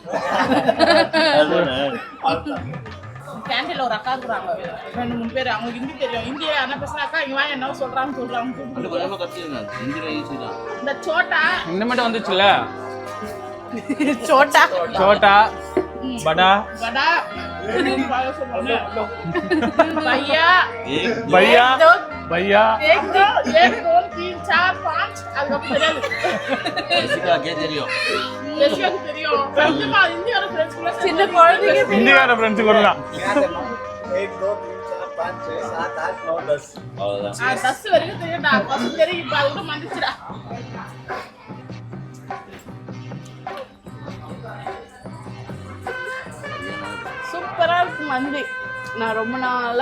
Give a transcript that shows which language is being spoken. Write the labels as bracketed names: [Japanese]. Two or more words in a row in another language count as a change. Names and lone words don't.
[Tamil] கேண்டீன்ல ஒரு அக்கா இருக்கிறாங்க, 2-3 பேர். அவங்களுக்கு ஹிந்தி தெரியும். ஹிந்தியை என்ன பேசுனாக்கா இங்க வாங்க என்ன சொல்றாங்க. இந்த சோட்டா இனிமேட்டு வந்துச்சுல்ல, சோட்டா [Hindi] சோட்டா बड़ा बड़ा भैया भैया भैया एक दो 3 4 5 algo தெரியாது [Tamil] ஜெசிகா கே தெரியும் ஜெசிகா தெரியும் சத்தியமா இந்தியால ஃப்ரெண்ட்ஸ் கூட சின்ன குழந்தைங்க இந்தியால ஃப்ரெண்ட்ஸ் கூட தான் 1 2 3 4 5 6 7 8 9 10 அவ்வளவுதான் 10 வரைக்கும் தெரியும்டா 10 தெரியும் இப்ப அது கூட மறந்துச்சுடா சூப்பரா இருக்கு மந்தி நான் ரொம்ப நாளா